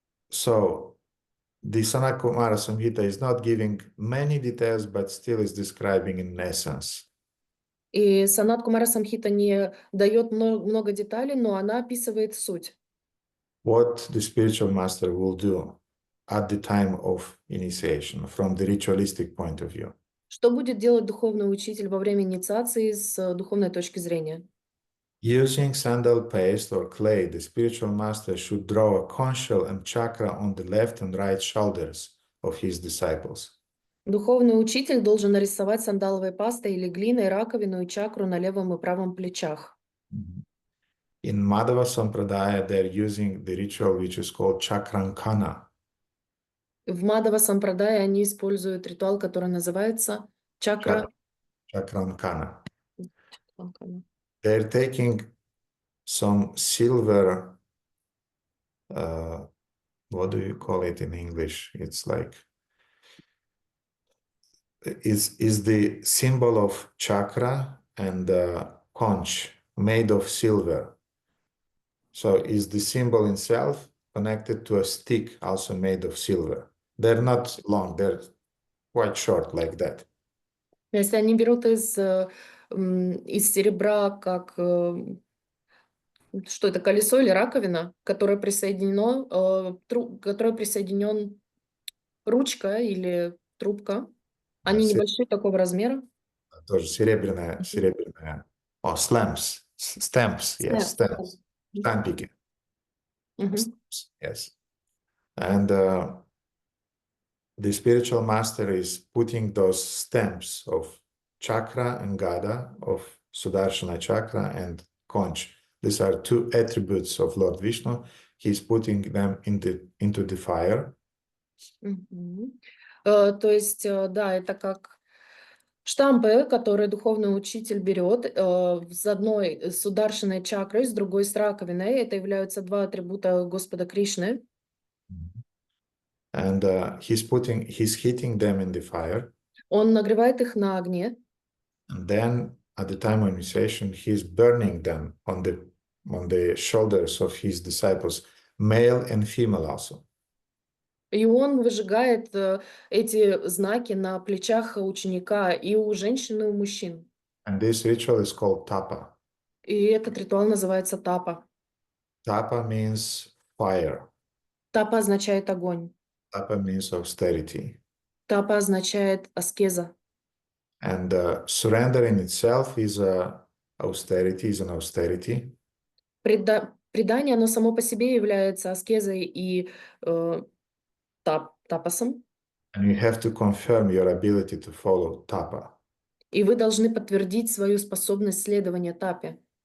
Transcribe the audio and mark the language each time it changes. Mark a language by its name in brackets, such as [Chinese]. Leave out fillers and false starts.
[English] So the Sanat Kumara Samhita is not giving many details, but still is describing in essence. [Russian] И Санат Кумара Самхита не дает много деталей, но она описывает суть. [English] What the spiritual master will do at the time of initiation from the ritualistic point of view. [Russian] Что будет делать духовный учитель во время инициации с духовной точки зрения? [English] Using sandal paste or clay, the spiritual master should draw a conch shell and chakra on the left and right shoulders of his disciples. [Russian] Духовный учитель должен нарисовать сандаловой пастой или глиной раковину и чакру на левом и правом плечах. [English] In Madhava Sampradaya, they're using the ritual which is called Chakrankana. [Russian] В Мадава Сампрадае они используют ритуал, который называется чакра. [English] Chakrankana. They're taking some silver, what do you call it in English? It's like, is the symbol of chakra and conch made of silver. So is the symbol itself connected to a stick also made of silver. They're not long, they're quite short like that. [Russian] Если они берут из серебра, как что это, колесо или раковина, которое присоединено, которое присоединен ручка или трубка. Они небольшие, такого размера. Тоже серебряная. О, [English] stamps, yes, stamps. [Russian] Штампики. [English] Yes. And the spiritual master is putting those stamps of chakra and gada, of Sudarshana chakra and conch. These are 2 attributes of Lord Vishnu. He's putting them into the fire. [Russian] То есть, да, это как штампы, которые духовный учитель берет с одной с Сударшиной чакрой, с другой с раковиной. Это являются 2 атрибута Господа Кришны. [English] And he's heating them in the fire. [Russian] Он нагревает их на огне. [English] And then at the time of initiation, he's burning them on the shoulders of his disciples, male and female also. [Russian] И он выжигает эти знаки на плечах ученика и у женщин, и у мужчин. [English] And this ritual is called tapa. [Russian] И этот ритуал называется тапа. [English] Tapa means fire. [Russian] Тапа означает огонь. [English] Tapa means austerity. [Russian] Тапа означает аскеза. [English] And surrender in itself is an austerity. [Russian] Предание, оно само по себе является аскезой и тапасом. [English] And you have to confirm your ability to follow tapa. [Russian] И вы должны подтвердить свою способность следования тапе.